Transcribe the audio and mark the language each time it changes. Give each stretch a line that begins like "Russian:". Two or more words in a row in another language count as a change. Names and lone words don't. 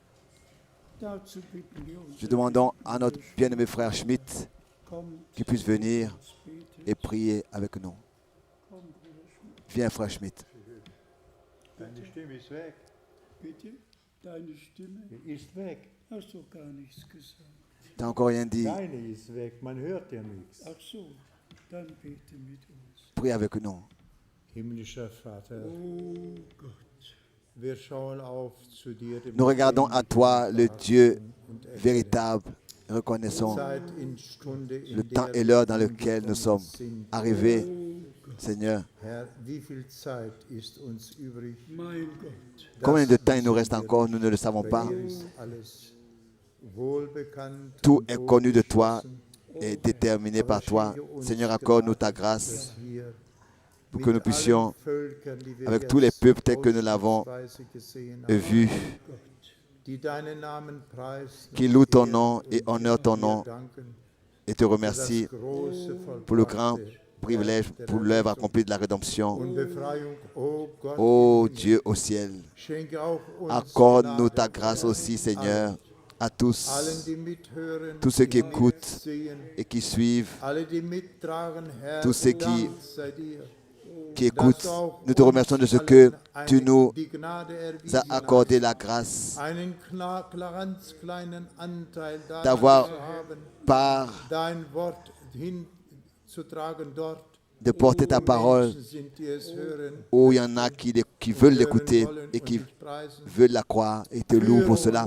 French: Nous demandons à notre bien-aimé frère Schmidt qu'il puisse venir et prier avec nous. Viens, frère Schmidt.
German: Deine Stimme ist weg. Bitte, deine Stimme, Die ist weg. hast du gar nichts gesagt. Tu n'as encore rien dit. Deine ist weg. Man hört ja nichts. Ach so, dann bete mit uns.
French: Prie avec nous.
German: Himmlischer Vater, Oh Gott, wir schauen auf zu dir, dem
French: Nous regardons à toi, le Dieu
German: und
French: véritable. Reconnaissons
German: Zeit in Stunde, in
French: le temps
German: der
French: et l'heure
German: wir
French: dans lequel nous sommes
German: sind.
French: arrivés. Seigneur,
German: Herr, wie viel Zeit ist uns übrig? mein Gott,
French: combien de temps il nous reste encore, nous ne le savons pas.
German: Dir ist alles wohlbekannt
French: Tout
German: und
French: est connu de toi
German: wohlbeschlossen,
French: et déterminé par toi. Seigneur, accorde-nous ta grâce
German: hier
French: pour que nous
German: mit
French: puissions,
German: allen Völkern, die wir
French: avec tous les
German: jetzt
French: peuples tels que nous l'avons
German: ausnahmsweise gesehen haben,
French: vu,
German: die deinen Namen preisen
French: qui louent ton
German: und
French: nom
German: ehren
French: et
German: und
French: honorent ton
German: dir
French: nom
German: danken
French: et te
German: für
French: remercie
German: das große
French: pour le grand
German: vollbrachte
French: privilège, pour l'œuvre accomplie de la rédemption.
German: und Befreiung. Oh Gott,
French: Ô Dieu au ciel,
German: schenke auch uns
French: accorde-nous ta
German: Gnade,
French: grâce aussi, Seigneur, à tous,
German: allen, die mithören,
French: tous ceux qui
German: die
French: écoutent
German: mitsehen,
French: et qui suivent,
German: alle, die mittragen, Herr,
French: tous ceux qui-
German: Dank sei dir,
French: qui
German: dass
French: écoutent.
German: du auch
French: Nous te remercions de ce
German: uns
French: que
German: allen
French: tu nous
German: die Gnade
French: as
German: erwiesen
French: accordé
German: hast,
French: la grâce
German: einen ganz kleinen Anteil daran
French: D'avoir-
German: zu haben,
French: par
German: dein Wort hinzutragen dort,
French: de porter ta
German: wo
French: parole
German: Menschen sind, die es hören,
French: où il y en a qui veulent
German: hören
French: l'écouter
German: wollen
French: et
German: und
French: qui
German: dich preisen.
French: veulent la croire et te louent pour cela.